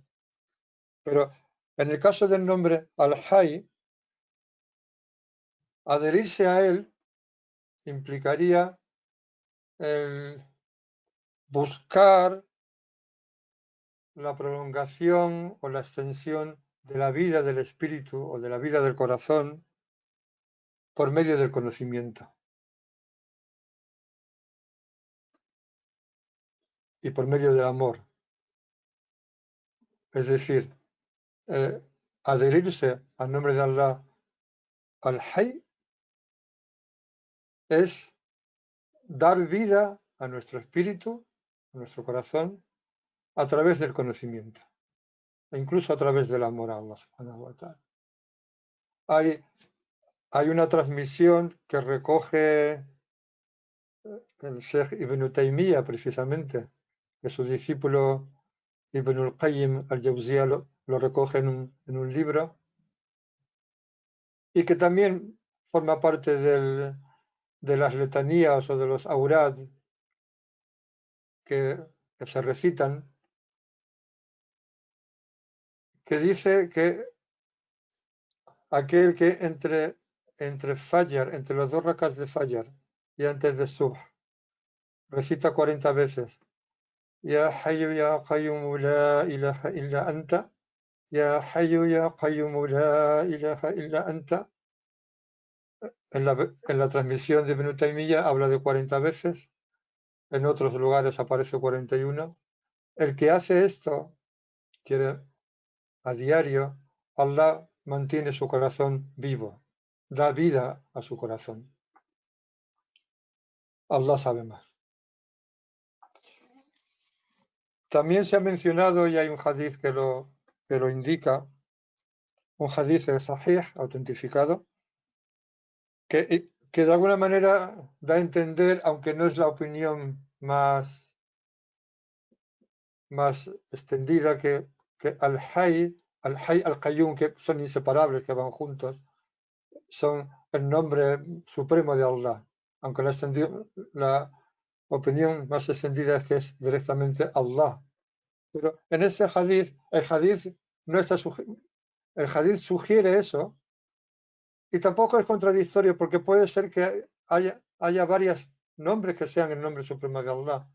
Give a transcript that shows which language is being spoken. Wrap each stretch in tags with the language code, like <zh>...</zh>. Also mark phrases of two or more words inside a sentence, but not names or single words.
<es>Pero en el caso del nombre Al-Hayy, adherirse a él implicaría el buscar la prolongación o la extensión de la vida del espíritu o de la vida del corazón por medio del conocimiento y por medio del amor. Es decir, adherirse al nombre de Allah al-Hayy es dar vida a nuestro espíritu, a nuestro corazón, a través del conocimiento, e incluso a través del amor a Allah</es> <ar>سبحانه وتعالى.</ar> <es>Hay una transmisión que recoge el Sheikh Ibn Taymiyyah, precisamente, que su discípulo Ibn al-Qayyim al-Jawziyya lo recoge en un libro, y que también forma parte de las letanías o de los aurad que se recitan, que dice que aquel que entre entre Fajr, entre los dos rakats de Fajr y antes de Subh, recita 40 veces.</es> <ar>يا حي يا قيوم لا إله إلا أنت. يا حي يا قيوم لا إله إلا أنت.</ar> <es>En la transmisión de Ibn Taymiyyah habla de 40 veces. En otros lugares aparece 41. El que hace esto, quiere a diario, Allah mantiene su corazón vivo, da vida a su corazón. Allah sabe más. También se ha mencionado, y hay un hadith que lo indica, un</es> <ar>حديث صحيح,</ar> <es>autentificado, que de alguna manera da a entender, aunque no es la opinión más extendida, que</es> <ar>الحي القيوم,</ar> <es>que son inseparables, que van juntos, son el nombre supremo de Allah, aunque la opinión más extendida es que es directamente Allah. Pero en ese hadith, el hadith no está el hadith sugiere eso, y tampoco es contradictorio, porque puede ser que haya varios nombres que sean el nombre supremo de Allah.</es>